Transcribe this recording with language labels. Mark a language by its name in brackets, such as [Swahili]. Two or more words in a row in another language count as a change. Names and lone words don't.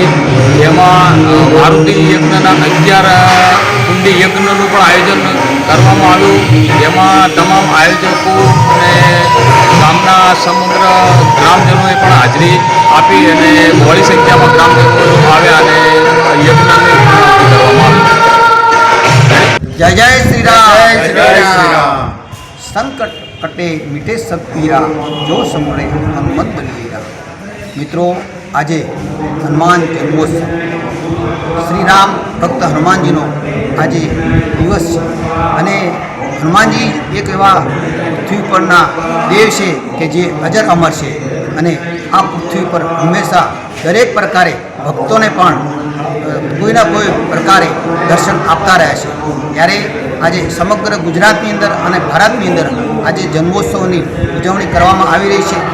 [Gujarati] જેમાં મારુતિ યજ્ઞના 11 કુંડી યજ્ઞનું પણ આયોજન કરવામાં આવ્યું। જેમાં તમામ આયોજકો અને ગામના સમગ્ર ગ્રામજનોએ પણ હાજરી આપી અને બહોળી સંખ્યામાં ગ્રામજનો આવ્યા અને યજ્ઞની કરવામાં આવી। [Hindi] जय जय श्री राम, जय श्री राम। संकट कटे मिटे सब पीरा, जो समरे हनुमत बलवीरा। [Gujarati] મિત્રો, આજ હનુમાન જન્મોત્સવ શ્રી રામ ભક્ત હનુમાનજીનો આજ દિવસ હૈ અને હનુમાનજી એક એવા પૃથ્વી પરના દેવ છે કે જે અજર અમર છે અને આ પૃથ્વી પર હંમેશા દરેક પ્રકારે ભક્તોને પણ કોઈના કોઈ પ્રકારે દર્શન આપતા રહ્યા છે। ત્યારે આજે સમગ્ર ગુજરાતની અંદર અને ભારતની અંદર આજે જન્મોત્સવની ઉજવણી કરવામાં આવી રહી છે।